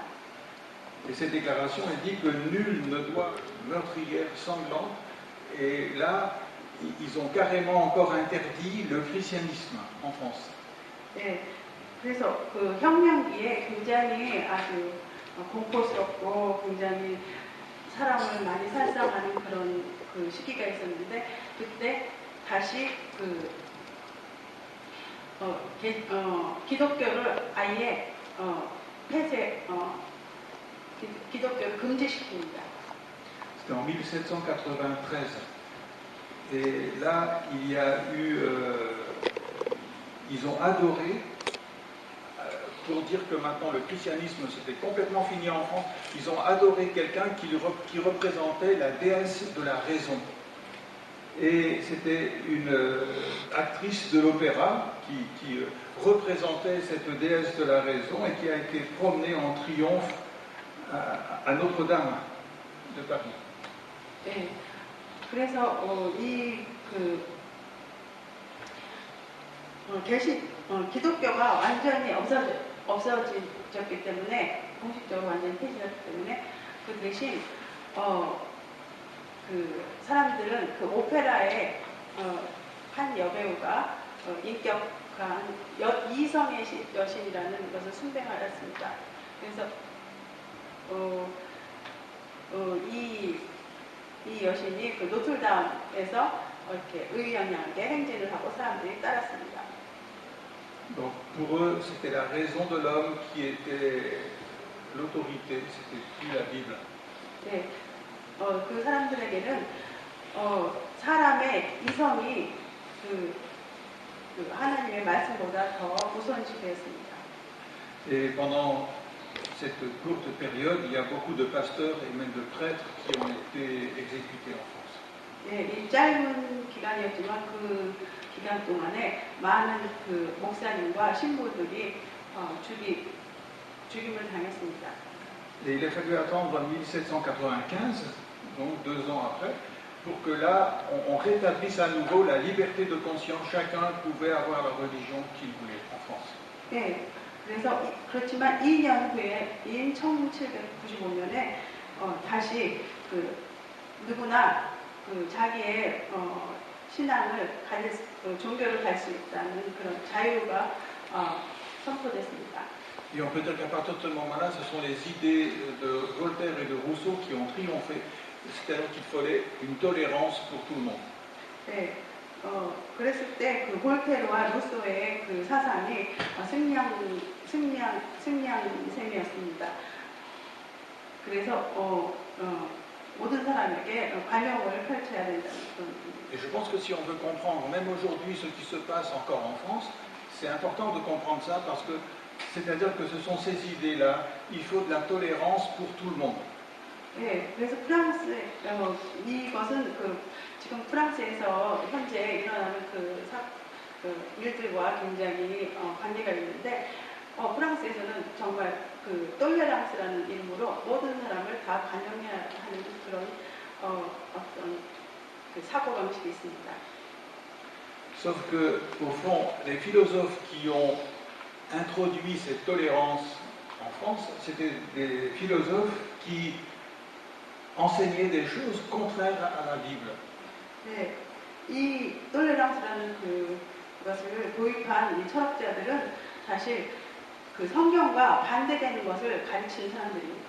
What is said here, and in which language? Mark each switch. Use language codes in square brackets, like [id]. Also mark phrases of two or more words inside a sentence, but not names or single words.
[fr] Et cette déclaration elle dit que nul ne doit meurtrière sanglante. Et là, ils ont carrément encore interdit le christianisme en France. [ko] 네, 그래서 그 혁명기에 굉장히 아주 공포스럽고 굉장히 사람을 많이 살상하는 그런 그 시기가 있었는데 그때 다시 그 기독교를 아예 기독교를 금지시킵니다. [fr] C'était en 1793. Et là, il y a eu, ils ont adoré pour dire que maintenant le christianisme c'était complètement fini en France. Ils ont adoré quelqu'un qui représentait la déesse de la raison. Et c'était une actrice de l'opéra qui représentait cette déesse de la raison et qui a été promenée en triomphe à Notre-Dame de Paris. [ko] 네, 그래서 기독교가 완전히 없어졌기 때문에, 공식적으로 완전히 폐지됐기 때문에, 그 대신 그 사람들은 그 오페라의 한 여배우가 인격한 이성의 여신이라는 것을 숭배하였습니다. 그래서 이 여신이 그 노틀담에서 이렇게 의연하게 행진을 하고 사람들이 따랐습니다. [fr] Donc pour eux, c'était la raison de l'homme qui était l'autorité, c'était plus la Bible. [ko] 네, 그 사람들에게는 사람의 이성이 그 하나님의 말씀보다 더 우선시되었습니다. [fr] Et pendant cette courte période, il y a beaucoup de pasteurs et même de prêtres qui ont été exécutés en France. [ko] 네, 이 짧은 기간이었지만 그 기간 동안에 많은 그 목사님과 신부들이 죽임을 당했습니다. [fr] Et il a fallu attendre 1795, donc 2 ans après, pour que là, on rétablisse à nouveau la liberté de conscience. Chacun pouvait avoir la religion qu'il voulait en France. [ko] 네, 그래서 그렇지만 2년 후에 1795년에 다시 그 누구나 그 자기의 신앙을 종교를 갈 수 있다는 그런 자유가 선포됐습니다. [fr] Et on peut dire qu'à partir de ce moment-là, ce sont les idées de Voltaire et de Rousseau qui ont triomphé. C'est-à-dire qu'il fallait une tolérance pour tout le monde. [ko] 네, 그랬을 때 그 볼테르와 루소의 그 사상이 승리한 셈이었습니다. 그래서 모든 사람에게 관용을 펼쳐야 된다는 그런. [fr] Et je pense que si on veut comprendre, même aujourd'hui, ce qui se passe encore en France, c'est important de comprendre ça parce que c'est-à-dire que ce sont ces idées-là, il faut de la tolérance pour tout le monde. [ko] 네, 그래서 이것은 지금 프랑스에서 현재 일어나는 일들과 굉장히 관계가 있는데, 프랑스에서는 정말 그 톨레랑스라는 이름으로 모든 사람을 다 관용해야 하는 그런 어떤 그 사고방식이 있습니다. [fr] Sauf que, au fond, les philosophes qui ont introduit cette tolérance en France, c'était des philosophes qui enseignaient des choses contraires à la Bible. [ko] 네, 이 톨레랑스라는 그것을 도입한 이 철학자들은 사실 그 성경과 반대되는 것을 가르치는 사람들입니다.